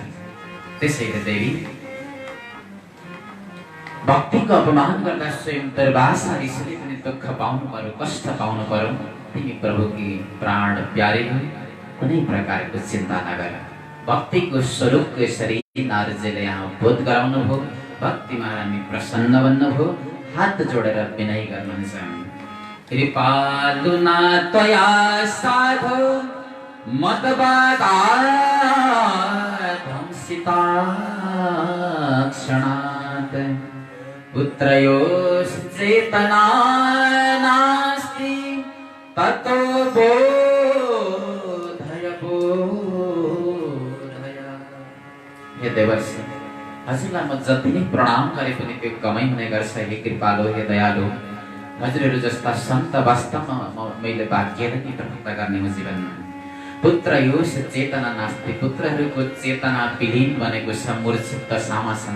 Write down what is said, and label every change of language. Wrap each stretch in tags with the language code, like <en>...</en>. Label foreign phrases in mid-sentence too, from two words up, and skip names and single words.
<ne>त्यसैले देवी भक्तिको अपमान गर्दा स्वयं दुर्वासा ऋषिले पनि दुःख पाउनु पर्यो, कष्ट पाउनु पर्यो। तिमी प्रभुकी प्राण प्यारे हो, कुनै प्रकारको चिन्ता नगर। भक्तिको स्वरूपको यसरी नारदजीले यहाँ बोध गराउनु भयो। भक्ति महारानी प्रसन्न बन्नुभयो, हात जोडेर विनय गर्नुहुन्छ।</ne> <sa>कृपालुना त्वया साधो मदवादाधंसिता क्षणात् पुत्रयोः चेतना नास्ति ततो बोधय बोधय।</sa> <ne>हे देवर्षि, हजुरलाई म जति नै प्रणाम गरे पनि त्यो कमै हुने गर्छ। हे कृपालु, हे दयालु, हजुरहरू जस्ता सन्त वास्तवमा मैले भाग्य नै प्राप्त गर्ने हो जीवनमा।</ne> <sa>पुत्र योस चेतना नास्ति,</sa> <ne>पुत्रहरूको चेतना विलीन बनेको छ, मूर्छित दशामा छन्।</ne>